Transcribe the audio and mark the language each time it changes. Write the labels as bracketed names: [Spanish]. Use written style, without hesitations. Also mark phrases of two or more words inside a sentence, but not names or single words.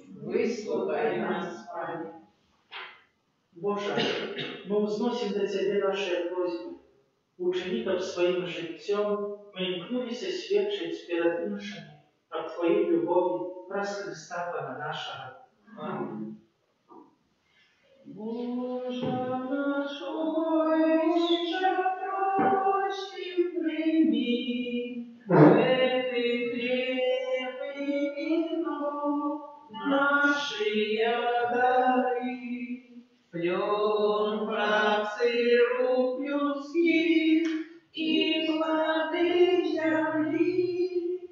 [Belarusian] выслухай нас, Пане. Божа, мы ўзносім да Цябе нашыя просьбы. Учыні, каб сваім жыццём мы імкнуліся сведчыць перад іншымі аб Тваёй любові праз Хрыста Пана нашага. [Russian] Аминь. Боже наш Отче, просим, прими эти хлеб и вино, наши дары, плен працы рук людских и плоды земли.